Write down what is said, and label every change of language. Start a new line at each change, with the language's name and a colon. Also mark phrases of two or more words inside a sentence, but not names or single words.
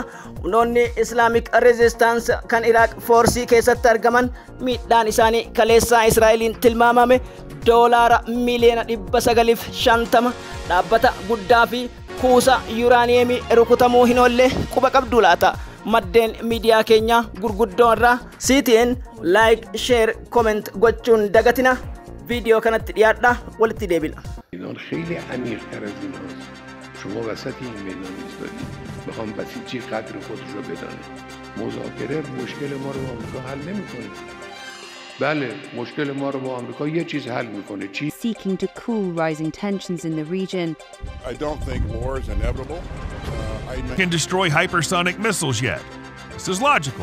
Oromo: Humnoonni
English: Islamic Resistance
Oromo: kan Iraq Force keessatti argaman miidhaan isaanii kaleessaa Israa'eliin tilmaamame doolaara miliyoona 950 dhaabbata guddaa fi kuusa yuuraaniyeemii rukutamuu hin oolle quba qabdu laata. Maddeen miidiyaa keenya gurguddoo irraa CTN
English: like share comment
Oromo: gochuun dagatina. فيديو كانت يادا ولتي ديبل
Persian: خیلی عمیق تر از این هاست. شما وسط این میدان ایستادید بخوام بسیجی قدر خودش رو بدانه. مذاکره مشکل ما رو با آمریکا حل نمیکنه. بله مشکل ما رو با آمریکا یه چیز حل میکنه. چی؟
English: Seeking to cool rising tensions in the region. I don't think war is inevitable. Can destroy hypersonic missiles yet. This is logical.